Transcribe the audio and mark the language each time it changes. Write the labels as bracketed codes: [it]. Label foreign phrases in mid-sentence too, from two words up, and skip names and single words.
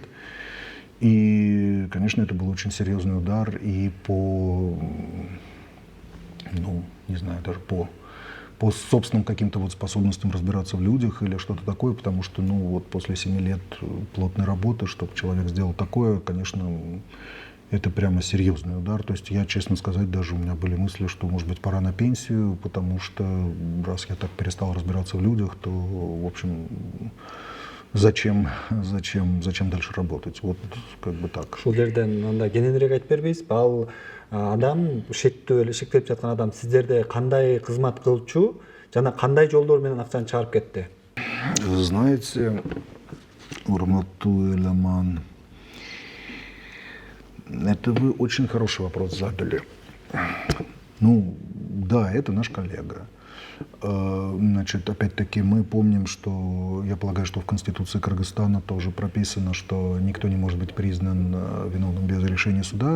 [ru] И, конечно, это был очень серьезный удар и по, ну, не знаю, даже по собственным каким-то вот способностям разбираться в людях или что-то такое, потому что, ну, вот после 7 лет плотной работы, чтобы человек сделал такое, конечно, это прямо серьезный удар. То есть я, честно сказать, даже у меня были мысли, что, может быть, пора на пенсию, потому что раз я так перестал разбираться в людях, то, в общем, зачем дальше работать? Вот как бы так. [ky] Ушул жерден анда кененирээк айтып бербейсизби? Ал адам, шектелип жаткан адам сиздерде кандай кызмат кылчу жана кандай жолдор менен акчаны чыгарып кетти? [ru] Знаете, урматтуу Эламан, это вы очень хороший вопрос задали. Ну, да, это наш коллега. Значит, опять-таки мы помним, что, я полагаю, что в Конституции Кыргызстана тоже прописано, что никто не может быть признан виновным без решения суда.